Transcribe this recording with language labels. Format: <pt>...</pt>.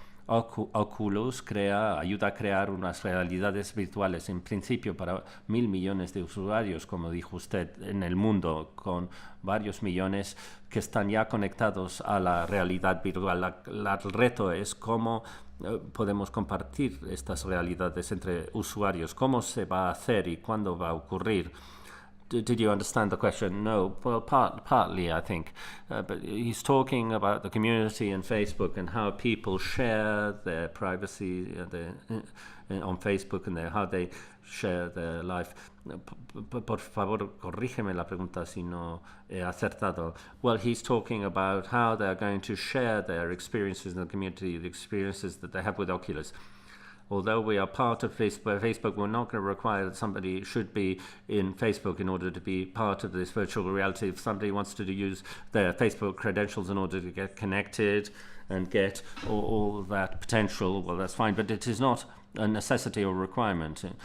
<es>Oculus ayuda a crear unas realidades virtuales, en principio para 1.000 millones de usuarios, como dijo usted, en el mundo, con varios millones que están ya conectados a la realidad virtual. El reto es cómo podemos compartir estas realidades entre usuarios, cómo se va a hacer y cuándo va a ocurrir.</es> <en>Did you understand the question? No, well, partly, I think. But he's talking about the community and Facebook and how people share their privacy on Facebook and how they share their life.</en> <es>Por favor, corrígeme la pregunta si no he acertado.</es> <en>Well, he's talking about how they're going to share their experiences in the community, the experiences that they have with Oculus. Although we are part of Facebook, we're not going to require that somebody should be in Facebook in order to be part of this virtual reality. If somebody wants to use their Facebook credentials in order to get connected and get all that potential, well, that's fine, but it is not a necessity or requirement.</en>